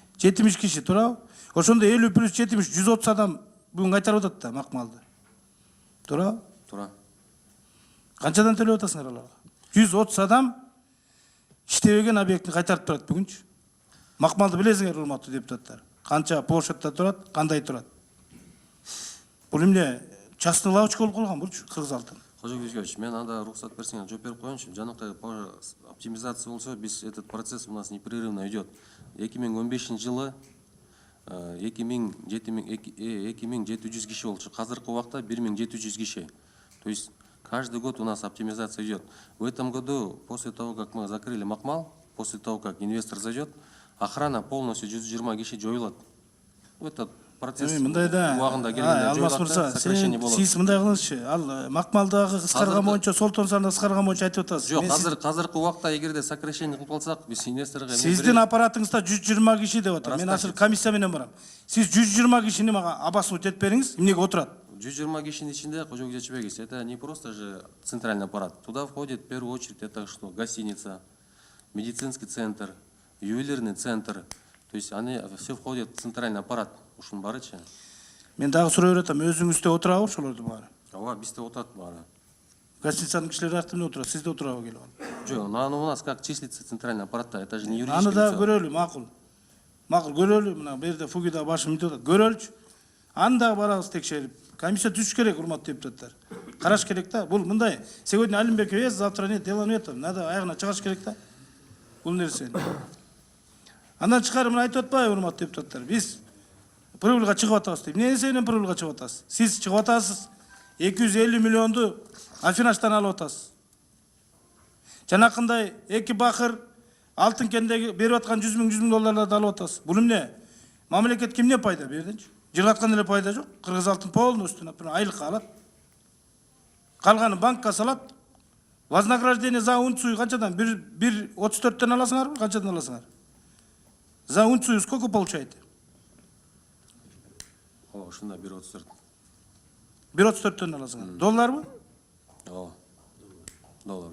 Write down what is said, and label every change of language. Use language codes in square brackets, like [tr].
[ky] 70 киши турабы? Ошондо 50 плюс 70, 130 адам бүгүн кайтарып атат да Макмалды. Турабы? Тура. Канчадан төлөп атасыңар аларга? 130 адам иштебеген объектни кайтарып турат бүгүнчү. Макмалды билесиңер, урматтуу депутаттар. Канча площадьта турат, кандай турат? Бул эмне частный лавочка болуп калган булчу Кыргыз алтын. Кожок Юзьевич, мен анда рухсат берсеңер жооп берип коеюнчу. Жанакай [ru] оптимизация [ky] болсо, биз [ru] этот процесс у нас непрерывно идет. [ky] 2015 жылы 2700 киши болчу. Азыркы убакта 1700 киши. [ru] То есть каждый год у нас оптимизация идет. В этом году, после того, как мы закрыли Макмал, после того, как инвестор зайдет, охрана полностью [ky] 120 киши жоюлат. [ru] Это процесс [ky] убагында келгенде жоюлат, сокращение болот. Сиз мындай кылыңызчы, ал Макмалдагы кыскарган боюнча, Солтон сарында кыскарган боюнча айтып атасыз. Жок, азыркы убакта эгерде сокращение кылып алсак, биз инвесторго Сиздин аппаратыңызда 120 киши деп атам. Мен азыр комиссия менен барам. Сиз 120 кишини мага обоснуть этип бериңиз, эмнеге отурат? 120 кишинин ичинде, [ru] Кожок Жечебек, это не просто же центральный аппарат. Туда входит в первую очередь это что? Гостиница, медицинский центр, ювелирный центр. То есть они все входят в центральный аппарат. [ky] Ушун барычы. Мен дагы суроо берет атам, өзүңүздө отурабы ошолордун баары? Ооба, бизде отурат баары. Гостиницанын кишилери артында отурат, сизде отурабы келип алып? [ru] Жок, ну у нас как числится центральный аппарат, это же не [ky] Аны [ru] юридическое [ky] да [ru] лицо. [ky] көрөлү, макул. Макул көрөлү, мына бу жерде Фугида башым мынтип атат. Көрөлүчү. Аны да барабыз текшерип. Комиссия түзүш керек, урматтуу депутаттар. Караш керек да. Бул мындай. [ru] Сегодня Алимбеков есть, завтра нет, дела нет. [ky] Надо аягына чыгаш керек да. Бул нерсени. Андан чыгарып мына айтып атпайбы, урматтуу депутаттар? Биз прибыльга чыгып атабыз дейт. Эмне эсебинен прибыльга чыгып атасыз? Сиз чыгып атасыз. 250 миллионду Афинаштан алып атасыз. Жанакындай эки бакыр алтын кендеги берип аткан 100 миң долларларды алып атасыз. Бул эмне? Мамлекет кимне пайда бердинчи? Жыргаткан эле пайда жок. Кыргыз алтын [ru] полностью, например, [ky] айлыкка алат. Калганын банкка салат. [ru] Вознаграждение за унцию [ky] канчадан? 1,34-тен аласыңарбы? Канчадан аласыңар? [ru] За унцию сколько получаете? [ky] О, ушунда 1,34. 1,34-тен аласыңар. Долларбы? Ооба. Доллар.